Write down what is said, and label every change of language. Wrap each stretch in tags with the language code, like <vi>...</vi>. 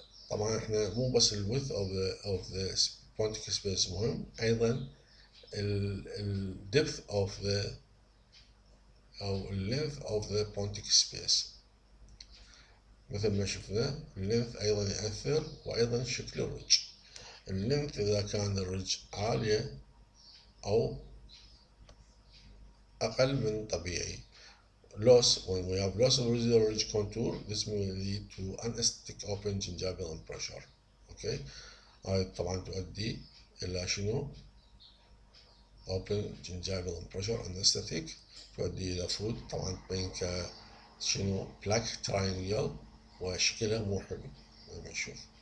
<ar>طبعا احنا مو بس ال</ar> <en>width of the Pontic space مهم، ايضا ال depth of the او ال length of the Pontic space.</en> <ar>مثل ما شفنا اللينث ايضا يأثر، وايضا شكل الرج. اللينث اذا كان الرج عالية او اقل من طبيعي.</ar> <en>Loss, when we have loss of residual ridge contour, this may lead to anesthetic open gingival pressure.</en> <ar>Okay, هاي طبعا تؤدي إلى شنو؟</ar> <en>open gingival pressure anesthetic،</en> <ar>تؤدي إلى food طبعا تبين شنو black triangle وشكلها مو حلو زي ما نشوف.</ar>